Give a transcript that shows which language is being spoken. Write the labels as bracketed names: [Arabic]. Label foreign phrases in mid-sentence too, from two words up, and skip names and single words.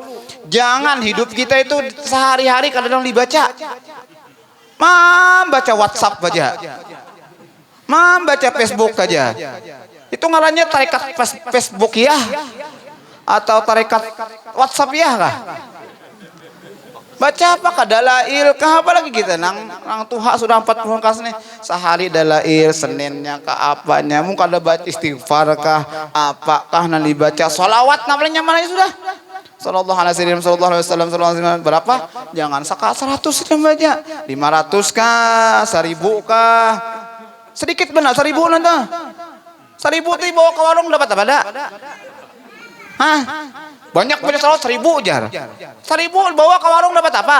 [Indonesian] Jangan hidup kita itu sehari-hari kadang dibaca. Membaca WhatsApp aja, membaca Facebook aja. [Banjar] Itu ngarannya tarekat Facebook ya, atau tarekat WhatsApp ya kah? Baca apa kah? Dalail kah? Apa lagi kita nang tuha sudah 40 kas nih. Sehari dalail, Seninnya kah apanya? Mungkin ada baca istighfar kah? Apakah nanti baca sholawat namanya mana sudah? [Arabic] Sallallahu alaihi wasallam berapa? [Indonesian] Jangan 100 yang baca. 500 kah? [Banjar] 1000 kah? Sedikit benar 1000 nanti. 1000 tuh bawa ke warung dapat apa dah? Hah? Banyak punya salawat 1000 jar. 1000 bawa ke warung dapat apa?